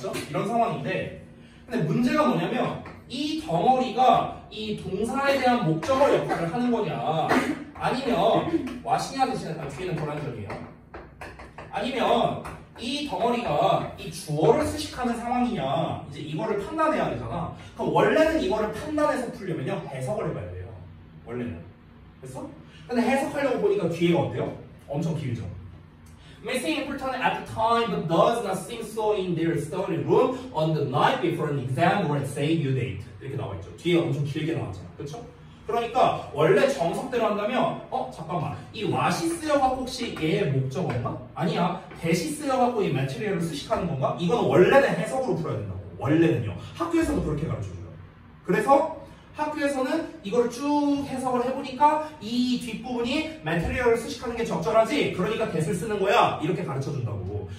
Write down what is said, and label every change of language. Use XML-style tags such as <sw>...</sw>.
<ko>이런 상황인데, 근데 문제가 뭐냐면 이 덩어리가 이 동사에 대한 목적어 역할을 하는 거냐, 아니면 와시냐 대신에 뒤에는 불완전이에요. 아니면 이 덩어리가 이 주어를 수식하는 상황이냐, 이제 이거를 판단해야 되잖아. 그럼 원래는 이거를 판단해서 풀려면요 해석을 해봐야 돼요. 원래는. 됐어? 근데 해석하려고 보니까 뒤에가 어때요? 엄청 길죠.</ko> <en>May seem important at the time, but does not seem so in their study room on the night before an exam or say due date.</en> <ko>이렇게 나와 있죠. 뒤에 엄청 길게 나왔잖아. 그렇죠? 그러니까 원래 정석대로 한다면 잠깐만, 이 what이 쓰여갖고 혹시 얘의 목적어인가? 아니야, 대시 쓰여갖고 이 material을 수식하는 건가? 이건 원래는 해석으로 풀어야 된다고. 원래는요. 학교에서도 그렇게 가르쳐줘요. 그래서 학교에서는 이걸 쭉 해석을 해보니까 이 뒷부분이 material을 수식하는 게 적절하지, 그러니까 대시를 쓰는 거야, 이렇게 가르쳐준다고.</ko>